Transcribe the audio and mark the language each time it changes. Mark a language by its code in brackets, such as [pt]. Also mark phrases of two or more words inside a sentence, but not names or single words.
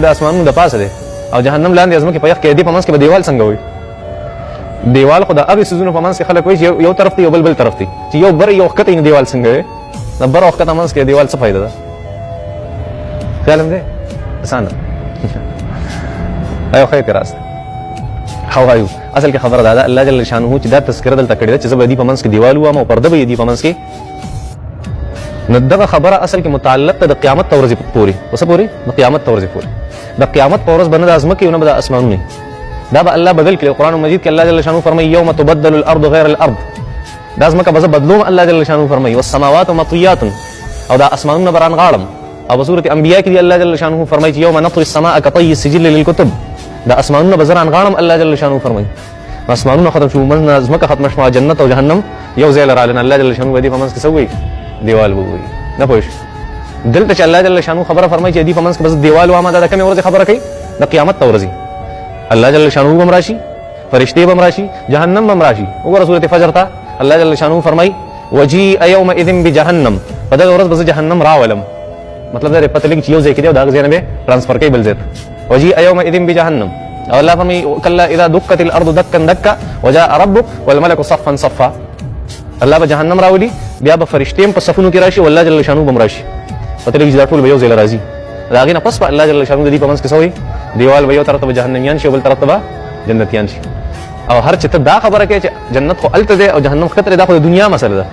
[ps] د اسمانونو د پاسه دی او جهنم لاندې د ځمکې په یخ کې دی، په منځ کې به دیوال څنګه وي؟ دیوال خو د هغې څیزونو په منځ کې خلک وایي چې یو طرف دی یو بل طرف دی، چې یو بر یو ښکته نو دیوال څنګه وي؟ د بر او ښکته منځ کې دیوال څه فایده ده؟ خیال هم دی اسانه. یو ښه اعتراض دی. [en] how are you؟ [ps] اصل کې خبره دا ده الله جل شانه چې دا تذکره دلته کړې ده چې زه به دې په منځ کې دیوال ووم او پرده به یې دې په منځ کې. نو دغه خبره اصل کې متعلق ده د قیامت ته ورځې پورې. اوس پورې د قیامت ته ورځې پورې. د قیامت په ورځ به نه د ځمکې او نه به د اسمانونو، دا به الله بدل کړي. قرآن مجید کې الله جل شانه فرمایي [ar] یوم تبدل الارض غیر الارض. [ps] دا ځمکه به زه بدلوم، الله جل شانه فرمایي [ar] والسماوات مطویات، [ps] او دا اسمانونه به رانغاړم. او په سورة انبیاء کې دی الله جل شانه فرمایي چې [ar] یوم نطوي السماء كطي السجل للكتب. [ps] دا اسمانونه به زه رانغاړم، الله جل شانه فرمایي. اسمانونه ختم شو، ځمکه ختمه شوه، جنت او جهنم یو ځای لراغلل. الله جل شانه به دې په منځ کې څه وایي؟ دیوال به وایي. نه پوه شو؟ دلته چې الله جل شانه خبره فرمایي چې دې په منځ کې بس دیوال وامه، دا د کومې ورځې خبره کوي؟ د قیامت ته ورځي. الله جل شانه به هم راشي، فرشتې به هم راشي، جهنم به هم راشي. وګوره سورة فجر ته الله جل شانه فرمایي [ar] وجيء يومئذ بجهنم، [ps] په دغه ورځ به زه جهنم راولم. مطلب دا پته لګي چې یو ځای کې دی او د هغه ځای نه به ترانسفر کوي بل ځای ته. [ar] وجيء يومئذ بجهنم، [ps] او الله فرمایي [ar] کلا اذا دکت الارض دکا دکا وجاء ربك والملك صفا صفا. [ps] الله به جهنم راولي، بیا به فرشتې هم په صفونو کې راشي، والله جل شانه به هم راشي. پته لګي چې دا ټول به یو ځای راځي. د هغې نه پس به الله جل شانه د دې په منځ کې څه وایي؟ دیوال به یو طرف ته به جهنميان شي او بل طرف ته به جنتیان شي. او هر چې ته دا خبره کوې چې جنت خو هلته دی او جهنم ښکته دی، دا خو د دنیا مسله ده.